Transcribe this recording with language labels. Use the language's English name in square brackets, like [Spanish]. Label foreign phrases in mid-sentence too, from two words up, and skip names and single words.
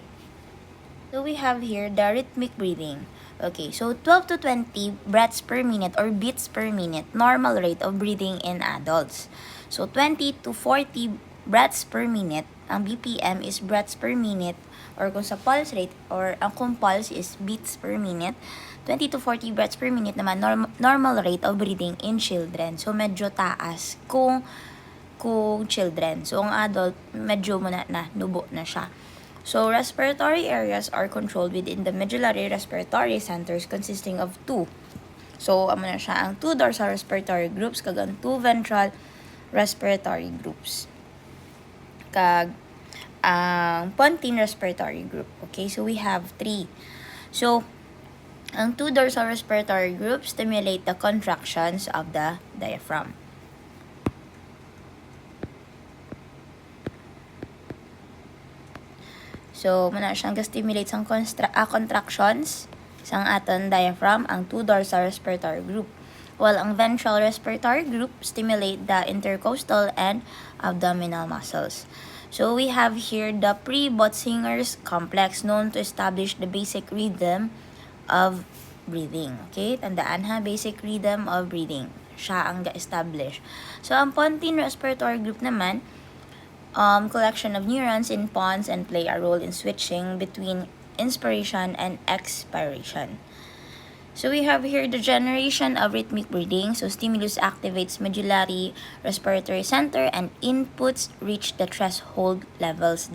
[English] So, we have here the rhythmic breathing. Okay, so 12 to 20 breaths per minute or beats per minute, normal rate of breathing in adults. So 20 to 40 breaths per minute, ang BPM is breaths per minute, or [Hiligaynon] kung sa [English] pulse rate, or [Hiligaynon] ang kung [English] pulse is beats per minute, 20 to 40 breaths per minute naman, normal rate of breathing in children. [Hiligaynon] So medyo taas kung children. So ang adult, medyo muna na, nubo na siya. [English] So, respiratory areas are controlled within the medullary respiratory centers consisting of two. So, [Hiligaynon] amo na siya ang [English] two dorsal respiratory groups [Hiligaynon] kag ang [English] two ventral respiratory groups. [Hiligaynon] Kag ang [English] pontine respiratory group. Okay, so we have three. So, ang two dorsal respiratory groups stimulate the contractions of the diaphragm. So, [Hiligaynon] muna siyang ga-stimulate sang contractions sang aton diaphragm, ang [English] two dorsal respiratory group. While ang ventral respiratory group stimulate the intercostal and abdominal muscles. So, we have here the pre-Botzinger's complex known to establish the basic rhythm of breathing. Okay? [Hiligaynon] Tandaan ha, [English] basic rhythm of breathing. [Hiligaynon] Siya ang ga-establish. So, ang [English] pontine respiratory group [Hiligaynon] naman, [English] collection of neurons in pons and play a role in switching between inspiration and expiration. So we have here the generation of rhythmic breathing. So stimulus activates medullary respiratory center and inputs reach the threshold levels.